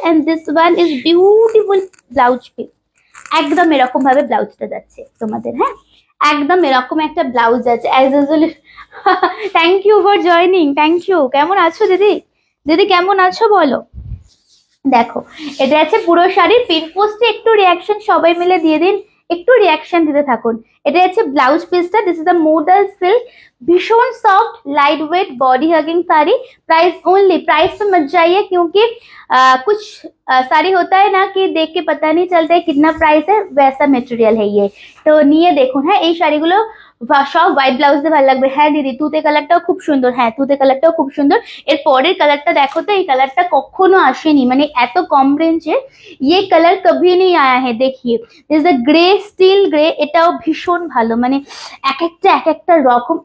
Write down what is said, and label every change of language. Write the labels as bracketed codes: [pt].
[en] And this one is beautiful blouse piece. [bn] একদম এরকম ভাবে ব্লাউজটা যাচ্ছে তোমাদের, হ্যাঁ একদম এরকম একটা ব্লাউজ আছে as usual. Thank you for joining, thank you. কেমন আছো দিদি? দিদি কেমন আছো বলো? দেখো এটা আছে পুরো শাড়ির পিন পোস্টে, একটু রিয়াকশন সবাই মিলে দিয়ে দিন, একটু রিয়াকশন দিতে থাকুন। এটা আছে ব্লাউজ পিসটা, [en] This is the model silk, भीषण soft light weight body hugging sari. [hi] Price only, price पे मत जाइए क्योंकि कुछ साड़ी होता है ना कि देख के पता नहीं चलता है कितना प्राइस है, वैसा मटेरियल है ये। तो [bn] নিয়ে দেখুন, হ্যাঁ এই শাড়িগুলো সব হোয়াইট ব্লাউজ দিয়ে ভালো লাগবে। হ্যাঁ দিদি তুতে কালারটাও খুব সুন্দর, হ্যাঁ তুতে কালারটাও খুব সুন্দর। এর পরের কালারটা দেখো তো, এই কালারটা কখনো আসেনি, মানে এত কম রেঞ্জে [hi] ये कलर कभी नहीं आया है। देखिए is the grey steel grey, [bn] এটাও ভীষণ ভালো, মানে এক একটা রকম।